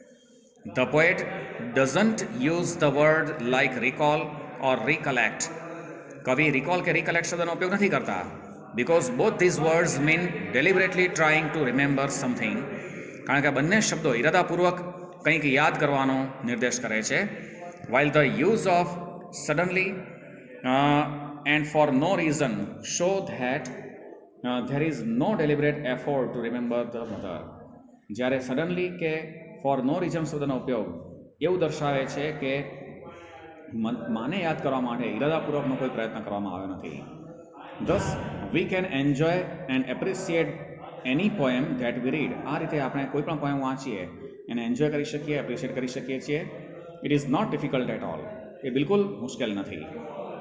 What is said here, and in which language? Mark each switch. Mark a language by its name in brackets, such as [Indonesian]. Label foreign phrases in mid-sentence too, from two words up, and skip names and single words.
[English] The poet doesn't use the word like recall or recollect. [Gujarati] કવિ રિકોલ કે રિકલેક્ટ શબ્દનો ઉપયોગ નથી કરતા. [English] Because both these words mean deliberately trying to remember something. [Gujarati] કારણ કે બંને શબ્દો ઇરાદાપૂર્વક કંઈક યાદ કરવાનો નિર્દેશ કરે છે. [English] While the use of suddenly and for no reason show that there is no deliberate effort to remember the mother. [Gujarati] જ્યારે સડનલી કે [English] for no reason [Gujarati] શબ્દનો ઉપયોગ એવું દર્શાવે છે કે માને યાદ કરવા માટે ઇરાદાપૂર્વકનો કોઈ પ્રયત્ન કરવામાં આવ્યો નથી. [English] Thus we can enjoy and appreciate any poem that we read. [Gujarati] આ રીતે આપણે કોઈ પણ પોએમ વાંચીએ એને એન્જોય કરી શકીએ, એપ્રિશિએટ કરી શકીએ છીએ. [English] It is not difficult at all. [Gujarati] એ બિલકુલ મુશ્કેલ નથી.